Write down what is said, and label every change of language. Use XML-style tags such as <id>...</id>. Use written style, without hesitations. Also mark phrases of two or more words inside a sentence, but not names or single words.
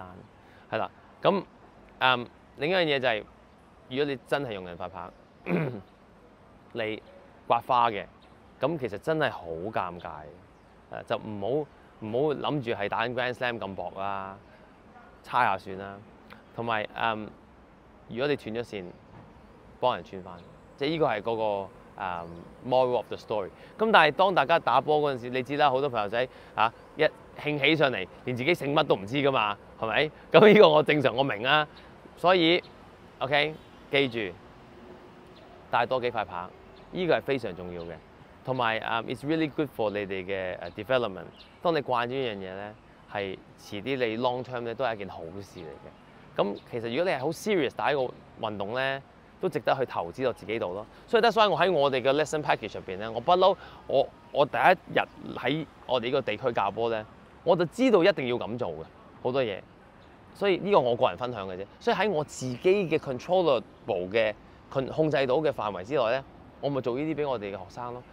<yue>係啦，咁另一樣嘢就係，如果你真係用人塊拍，你刮花嘅，咁其實真係好尷尬，就唔好諗住係打緊 Grand Slam 咁薄啦，猜下算啦。同埋如果你斷咗線，幫人穿翻，即係呢個係嗰個</yue> <en>moral of the story。</en> <yue>咁但係當大家打波嗰陣時，你知啦，好多朋友仔一興起上嚟，連自己姓乜都唔知噶嘛，係咪？咁呢個我正常我明啊，所以 OK 記住帶多幾塊拍，呢個係非常重要嘅。</yue> <en>同埋 it's really good for</en> <yue>你哋嘅</yue> <en>development。</en> <yue>當你慣咗呢樣嘢咧，係遲啲你</yue> <en>long term</en> <yue>咧都係一件好事嚟嘅。咁其實如果你係好 serious 打一個運動咧，都值得去投資到自己度咯。所以</yue> <en>that's why</en> <yue>我喺我哋嘅</yue> <en>lesson package</en> <yue>入邊咧，我不嬲我第一日喺我哋呢個地區教波咧，我就知道一定要咁做嘅好多嘢。所以呢個我個人分享嘅啫。所以喺我自己嘅 controllable 嘅控制到嘅範圍之內咧，我咪做呢啲俾我哋嘅學生咯。</yue>